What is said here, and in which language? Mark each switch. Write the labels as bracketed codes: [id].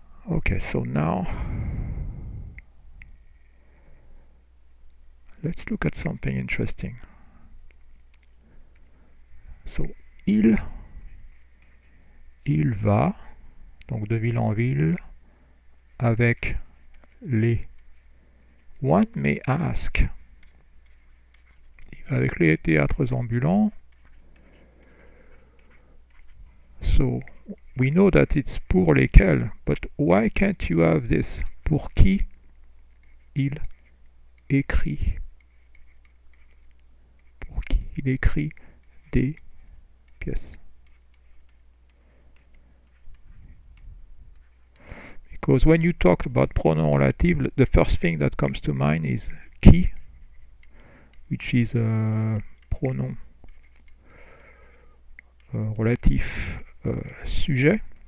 [en] Okay, so now let's look at something interesting. [fr] So, il va, donc de ville en ville, avec les. [en] One may ask. [fr] Avec les théâtres ambulants. [en] So, we know that it's [fr] pour lesquels, [en] but why can't you have this? [fr] Pour qui il écrit? Pour qui il écrit des pièces? [en] Because when you talk about pronoun relative, the first thing that comes to mind is qui, which is a [fr] pronom relatif sujet.